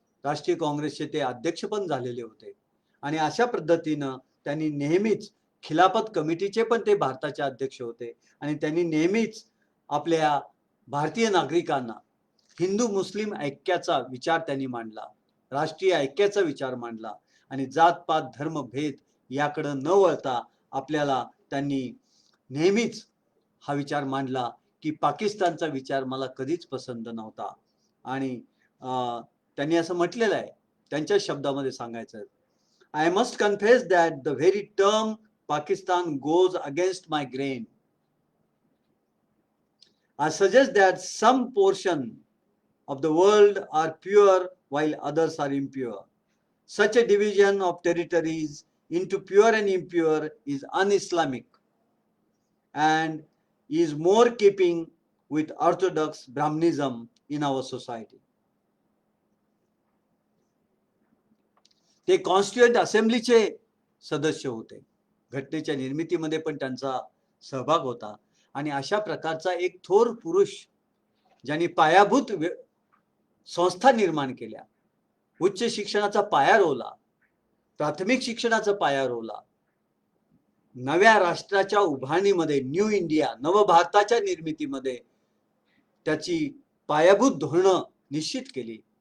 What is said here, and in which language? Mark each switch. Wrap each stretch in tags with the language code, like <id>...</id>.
<mr>राष्ट्रीय काँग्रेसचे ते अध्यक्ष पण झालेले होते आणि अशा पद्धतीनं त्यांनी नेहमीच खिलाफत कमिटीचे पण ते भारताचे अध्यक्ष होते आणि त्यांनी नेहमीच आपल्या भारतीय नागरिकांना हिंदू मुस्लिम ऐक्याचा विचार त्यांनी मांडला, राष्ट्रीय ऐक्याचा विचार मांडला आणि जातपात धर्म भेद याकडे न वळता आपल्याला त्यांनी नेहमीच हा विचार मांडला की पाकिस्तानचा विचार मला कधीच पसंत नव्हता. आणि त्यांनी असं म्हटलेलं आहे, त्यांच्या शब्दामध्ये सांगायचं,</mr> <en>I must confess that the very term Pakistan goes against my grain. I suggest that some portion of the world are pure while others are impure. Such a division of territories into pure and impure is un-Islamic. and is more keeping with orthodox Brahmanism in our society.</en> <mr>ते constituent असेंब्लीचे सदस्य होते, घटनेच्या निर्मितीमध्ये पण त्यांचा सहभाग होता आणि अशा प्रकारचा एक थोर पुरुष ज्यांनी पायाभूत संस्था निर्माण केल्या, उच्च शिक्षणाचा पाया रोवला, प्राथमिक शिक्षणाचा पाया रोवला, नव्या राष्ट्राच्या उभारणीमध्ये, न्यू इंडिया, नवभारताच्या निर्मितीमध्ये त्याची पायाभूत धोरणं निश्चित केली,</mr>